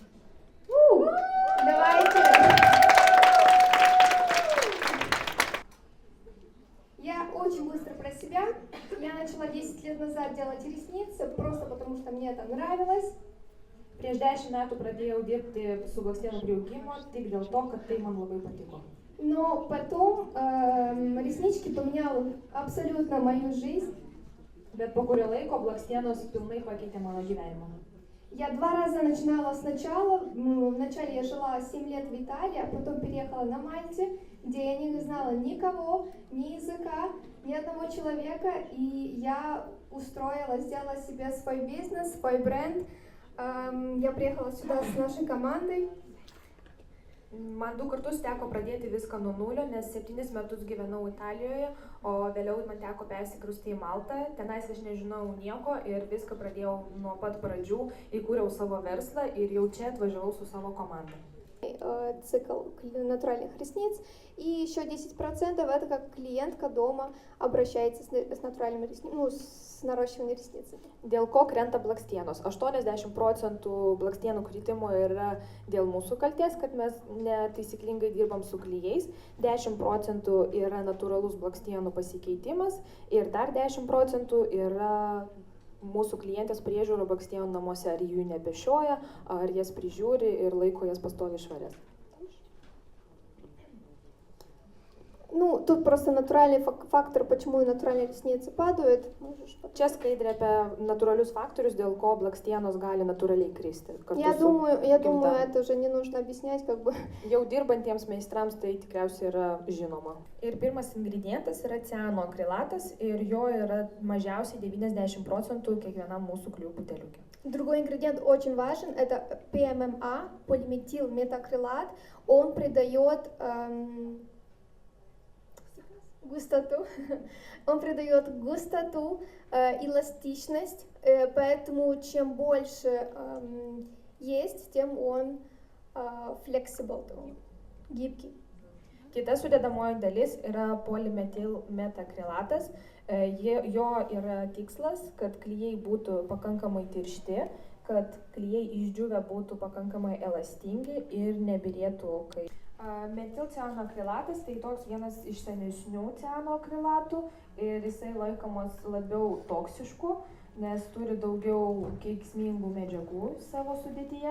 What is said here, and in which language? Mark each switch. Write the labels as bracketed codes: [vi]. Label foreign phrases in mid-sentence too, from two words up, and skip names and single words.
[ru] Давайте. Я очень быстро про себя. Я начала 10 лет назад делать ресницы, просто потому что мне это нравилось. [lt] Prieš 10 metų pradėjau dirbti su blakstienų priaugimu, tik dėl to, kad tai man labai patiko. [ru] Но потом реснички поменял абсолютно мою жизнь. Bet po kurio laiko blakstienos pilnai pakeitė mano gyvenimą. Я 2 раза начинала сначала. Вначале я жила 7 лет в Италии, а потом переехала на Мальте, где я не знала никого, ни языка, ни одного человека. И я устроила, сделала себе свой бизнес, свой бренд. Я приехала сюда с нашей командой. [lt] Man 2 kartus teko pradėti viską nuo nulio, nes 7 metus gyvenau Italijoje, o vėliau man teko persikrausti į Maltą. Tenais aš nežinau nieko ir viską pradėjau nuo pat pradžių, įkūriau savo verslą ir jau čia atvažiavau su savo komanda. [ru] Цикл натуральных ресниц. И еще 10% это как клиентка дома обращается с натуральными ресницами, с наращиванием ресниц. [lt] Dėl ko krenta blakstienos? 80% blakstienų kritimo yra dėl mūsų kalties, kad mes netaisyklingai dirbam su klijais, 10% yra natūralus blakstienų pasikeitimas ir dar 10% yra mūsų klientės priežiūra blakstienų namuose, ar jų nepešioja, ar jas prižiūri ir laiko jas pastoviai švarias. [ru] Ну, тут просто натуральный фактор, почему натуральные ресницы падают. [lt] Čia skaidrė apie natūralius faktorius, dėl ko blakstienos gali natūraliai kristi. [ru] Я думаю, это уже не нужно объяснять, как бы. [lt] Jau dirbantiems meistrams tai tikriausiai yra žinoma. Ir pirmas ingredientas yra cianoakrilatas ir jo yra mažiausiai 90% kiekvienam mūsų klijų buteliuke. [ru] Другой ингредиент очень важен, это ПММА, полиметилметакрилат. Он придает густоту, эластичность, поэтому чем больше есть, тем он flexible, гибкий. [lt] Kita sudėdamoji dalis yra polimetilmetakrilatas. Jo yra tikslas, kad klijai būtų pakankamai tiršti, kad klijai išdžiūvę būtų pakankamai elastingi ir nebyrėtų kai. Metilcianoakrilatas tai toks vienas iš senesnių cianoakrilatų ir jisai laikomas labiau toksišku, nes turi daugiau kenksmingų medžiagų savo sudėtyje.